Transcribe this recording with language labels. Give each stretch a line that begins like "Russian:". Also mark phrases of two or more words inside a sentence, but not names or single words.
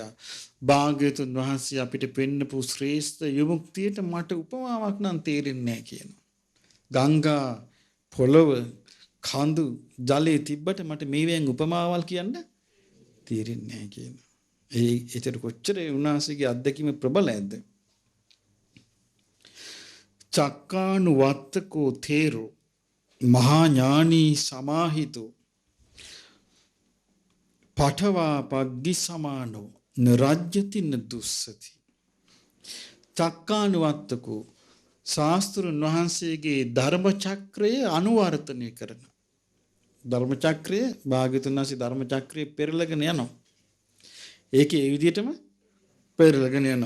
Sinhala: භාග්‍යතුන් වහන්සේ අපිට පෙන්නපු ශ්‍රේෂ්ඨ විමුක්තියට මට උපමාවක් නම් තේරෙන්නේ නැහැ කියනවා. ගංගා පොළව කඳු ජලයේ තිබ්බට මට මේවෙන් උපමාවල් කියන්න තේරෙන්නේ නැහැ කියනවා. ඒතර කොච්චර උන්වහන්සේගේ අත්දැකීම ප්‍රබලයිද?
Pali: චක්කානුවත්තකෝ තේරෝ මහා ඥානී සමාහිතෝ පඨවා පග්ගි සමානෝ නරජ්‍යති නදුස්සති.
Sinhala: චක්කානුවත්තකෝ ශාස්ත්‍රුන් වහන්සේගේ ධර්ම චක්‍රය අනුවර්තනය කරන ධර්ම චක්‍රය භාග්‍යතුන් වහන්සේ ධර්ම චක්‍රය පෙරලගෙන යනවා. ඒකේ ඒ විදිහටම පෙරලගෙන යනවා.